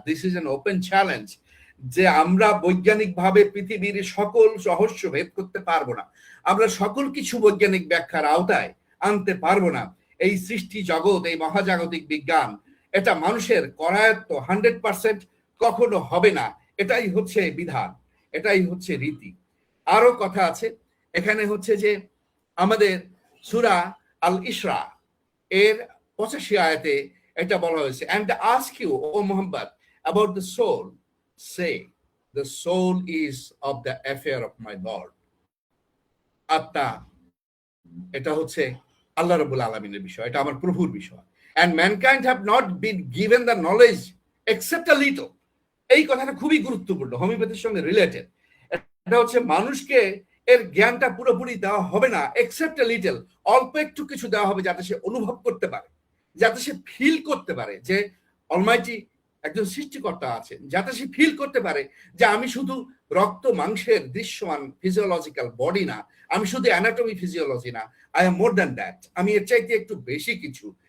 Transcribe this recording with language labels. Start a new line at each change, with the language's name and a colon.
Bangla: This is an open challenge, যে আমরা বৈজ্ঞানিক ভাবে পৃথিবীর সকল রহস্য ভেদ করতে পারবো না, আমরা সকল কিছু বৈজ্ঞানিক ব্যাখ্যার আওতায় আনতে পারবো না। এই সৃষ্টি জগৎ, এই মহাজাগতিক বিজ্ঞান, এটা মানুষের করায়ত্ত 100% কখনো হবে না। এটাই হচ্ছে বিধান, এটাই হচ্ছে রীতি। আরো কথা আছে এখানে হচ্ছে যে আমাদের সূরা আল ইসরা এর 85 আয়াতে এটা বলা হয়েছে, and ask you O Muhammad about the soul, say the soul is of the affair of my Lord. আত্মা এটা হচ্ছে আল্লাহ রাব্বুল আলামিনের বিষয়, এটা আমার প্রভুর বিষয়।
English: and mankind have not been given the knowledge except a little.
Bangla: এই কথাটা খুবই গুরুত্বপূর্ণ, হোমিওপ্যাথির সঙ্গে রিলেটেড। এটা হচ্ছে মানুষকে এর জ্ঞানটা পুরোপুরি দেওয়া হবে না, এক্সেপ্ট এ লিটল, অল্প একটু কিছু দেওয়া হবে যাতে সে অনুভব করতে পারে, যাতে সে ফিল করতে পারে যে অলমাইটি একজন সৃষ্টিকর্তা আছেন, যাতে সে ফিল করতে পারে যে আমি শুধু রক্ত মাংসের দৃশ্যমান ফিজিওলজিক্যাল বডি না, আমি শুধু অ্যানাটমি ফিজিওলজি না, I am more than that, আমি এর চাইতে একটু বেশি কিছু।